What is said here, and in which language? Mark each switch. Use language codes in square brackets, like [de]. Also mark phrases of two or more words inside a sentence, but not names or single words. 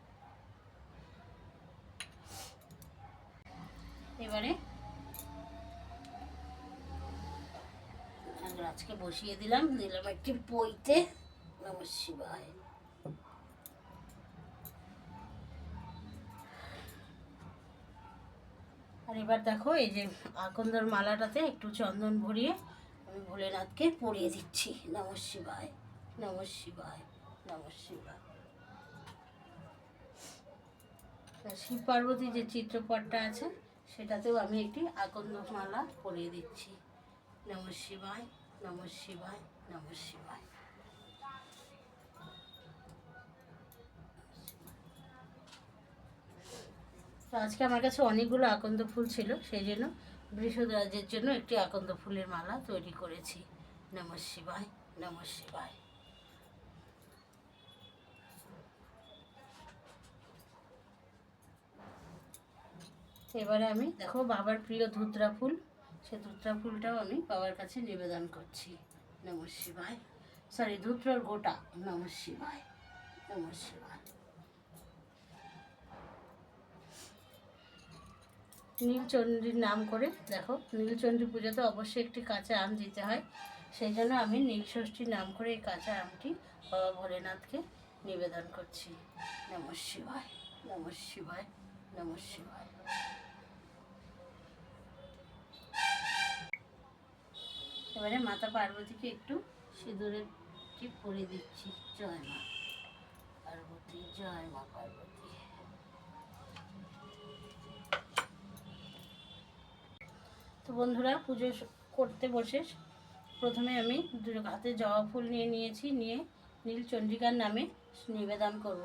[bn] এবারে নাগরাজকে বসিয়ে দিলাম, দিলাম একটি পইতে। [sa] নমঃ শিবায়। [bn] আর এবার দেখো, এই যে আকন্দর মালাটাতে একটু চন্দন ভরিয়ে আমি ভোলেনাথকে পরিয়ে দিচ্ছি। [sa] নমঃ শিবায়, নমঃ শিবায়, নমঃ শিবায়। [bn] শিব পার্বতী যে চিত্রপটটা আছে সেটাতেও আমি একটি আকন্দ মালা পরিয়ে দিচ্ছি। [sa] নমঃ শিবায়, নমঃ শিবায়, নমঃ শিবায়। [bn] তো আজকে আমার কাছে অনেকগুলো আকন্দ ফুল ছিল, সেই জন্য বৃষরাজের জন্য একটি আকন্দ ফুলের মালা তৈরি করেছি। [sa] নমঃ শিবায়, নমঃ শিবায়। [bn] এবারে আমি দেখো বাবার প্রিয় ধুতরা ফুল, সে ধুতরা ফুলটাও আমি বাবার কাছে নিবেদন করছি। [sa] নমঃ শিবায়, [bn] সরি ধুতরার গোটা। [sa] নমঃ শিবায়, নমঃ শিবায়। [bn] নীলচণ্ডীর নাম করে দেখো, নীলচণ্ডী পুজোতে অবশ্যই একটি কাঁচা আম দিতে হয়। সেই জন্য আমি নীলষষ্ঠীর নাম করে এই কাঁচা আমটি বাবা ভোলেনাথকে নিবেদন করছি। [sa] নমঃ শিবায়, নমঃ শিবায়, নমঃ শিবায়। [bn] এবারে মাতা পার্বতীকে একটু সিঁদুরের টিপ পরিয়ে দিচ্ছি। জয় মা পার্বতী, জয় মা পার্বতী। তো বন্ধুরা, পুজো করতে বসে প্রথমে আমি হাতে জবা ফুল নিয়ে নিয়েছি, নিয়ে নীলচন্ডিকার নামে নিবেদন করব।